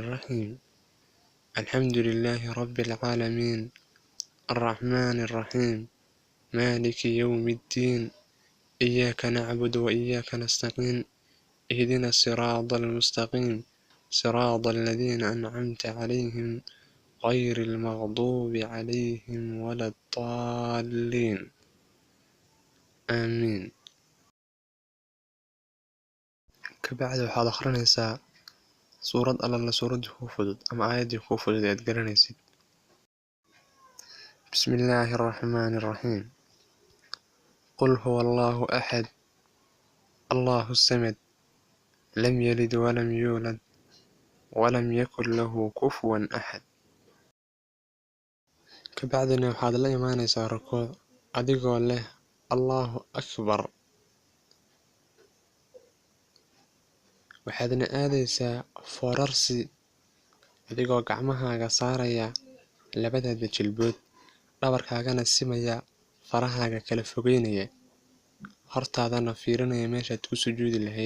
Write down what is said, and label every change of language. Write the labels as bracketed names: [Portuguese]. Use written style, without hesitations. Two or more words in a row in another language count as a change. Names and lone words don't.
[Arabic] الرحيم الحمد لله رب العالمين الرحمن الرحيم مالك يوم الدين إياك نعبد وإياك نستعين اهدنا الصراط المستقيم صراط الذين أنعمت عليهم غير المغضوب عليهم ولا الضالين آمين. [Somali] kabacdi waxaad akhrinaysaa suurad alla suuradii kuu fudud ama aayaddii kuu fudud ee aad garanaysid. [Arabic] bismillaahi الرحمن الرحيم قل هو الله أحد الله الصمد لم يلد ولم يولد ولم يكن له كفوا أحد. [Somali] kabacdina waxaad la imaanaysaa rukuuc adigoo leh [Arabic] الله أكبر. [Somali] waxaadna aadaysaa foorarsi adigoo gacmahaaga saaraya labadaada jilbood, dhabarkaagana simaya, farahaaga kala fogeynaya, hortaadana fiirinaya meeshaad ku sujuudi lahayd.